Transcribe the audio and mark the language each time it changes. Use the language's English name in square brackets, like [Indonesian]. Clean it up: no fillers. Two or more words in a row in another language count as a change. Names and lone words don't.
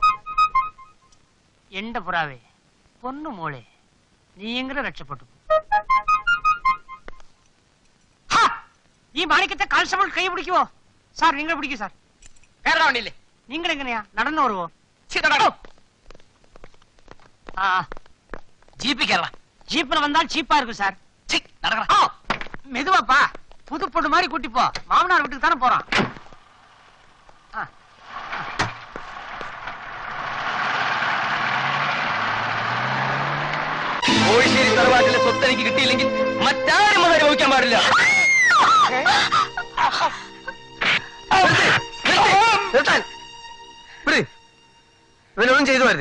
[Malayalam] എന്റെ പുറാവേ, പൊന്നു മോളെ, നീയെങ്കിലും രക്ഷപ്പെട്ടു. ഹാ! ഈ മാണിക്കത്തെ കാൺസ്റ്റബിൾ കൈ പിടിക്കുവോ? സാർ നിങ്ങൾ പിടിക്കൂ സാർ. കയറാൻ വേണ്ടിയില്ലേ? നിങ്ങൾ എങ്ങനെയാ നടന്നു വരുവോ? ആ [Tamil] ஜிபி கேரளா ஜீப்ல வந்தால் சீப்பா இருக்கும் சார். நடக்கறா. மெதுவாப்பா, புது பொண்ணு மாதிரி கூட்டி போ. மாமனார் வீட்டுக்கு தானே போறான். [Malayalam] കോഴിശ്ശേരി തറവാട്ടിലെ സ്വത്ത് എനിക്ക് കിട്ടിയില്ലെങ്കിൽ മറ്റാരും അത് അനുഭവിക്കാൻ പാടില്ല. ഇവനൊന്നും ചെയ്തു വരുത്.